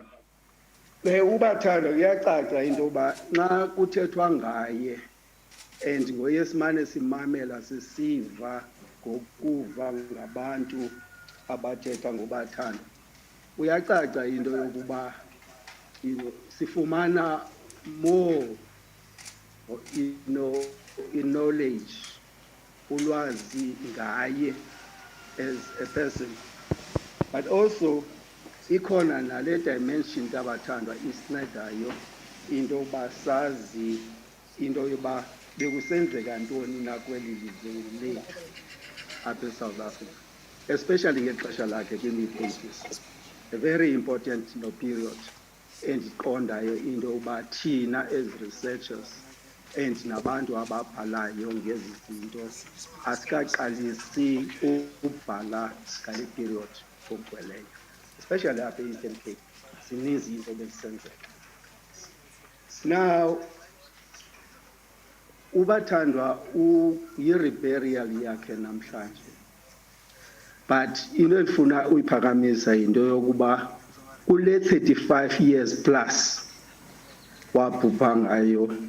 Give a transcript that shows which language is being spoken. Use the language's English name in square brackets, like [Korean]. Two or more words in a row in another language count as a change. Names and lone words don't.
[Xhosa] uBatandwa kuyacaca into yoba nxa kuthethwa ngaye and ngoyesimane simamela sisiva ngokuva ngabantu abathetha ngoBatandwa, uyacaca into yokuba sifumana more knowledge, ulwazi ngaye [English] as a person, [Xhosa] but also ikhona nale dimension kaBatandwa isincedayo into yoba sazi into yoba bekusenzeka ntoni na kweli lizwe lethu apha eSouth Africa, especially ngexesha lakhe kwimi-80s. [English] A very important period [Xhosa] endiqondayo into yoba thina [English] as researchers and [Xhosa] nabantu ababhalayo ngezi zinto asikaqalisi ukubhala ngale period ngokugcweleyo, especially apha e-Eastern Cape zininzi izinto bezisenzeka. Now uBatandwa yi-Ruburial yakhe namhlanje, but into endifuna uyiphakamisa into yokuba kule 35 [English] years plus [Xhosa] wabhubha ngayo